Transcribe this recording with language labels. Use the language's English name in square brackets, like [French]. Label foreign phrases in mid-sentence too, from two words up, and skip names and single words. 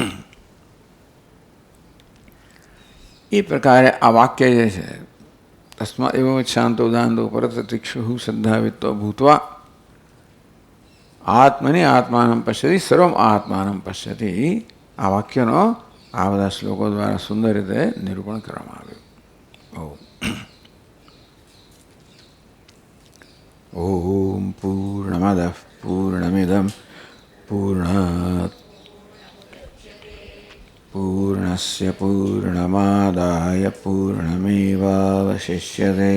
[Gujarati] એ પ્રકારે આ વાક્ય જે છે [Sanskrit] तस्मात एव शान्तो दान्तो परततिक्षु श्रद्धावित्तो भूत्वा आत्मनि आत्मानम पश्यति सर्वम आत्मानम पश्यति [Gujarati] સર્વમ આત્માનમ પશ્યતિ. આ વાક્યનો આ બધા શ્લોકો દ્વારા સુંદર રીતે નિરૂપણ કરવામાં આવ્યું. [Sanskrit] ओम ओम पूर्णमदः पूर्णमिदं पूर्णात् पूर्णस्य पूर्णमादाय पूर्णमेवावशिष्यते।